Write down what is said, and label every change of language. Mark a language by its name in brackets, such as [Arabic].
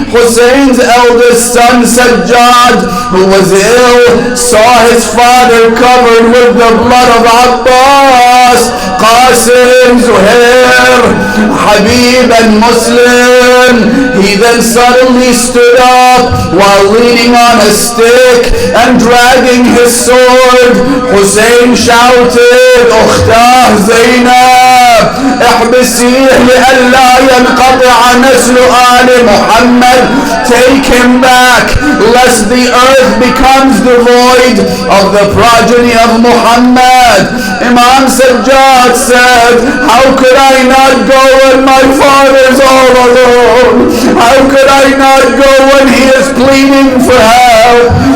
[English] Hussein's eldest son Sajjad, who was ill, saw his father covered with the blood of Abbas, Qasim, Zuhair, Habib and Muslim. He then suddenly stood up while leaning on a stick and dragging his sword. Hussein shouted, [Arabic] Ukhtah Zainab, احبسيه لئلا ينقطع نسل آل محمد. [English] Take him back, lest the earth becomes devoid of the progeny of Muhammad. Imam Sajjad said, how could I not go when my father's all alone? How could I not go when he is pleading for help?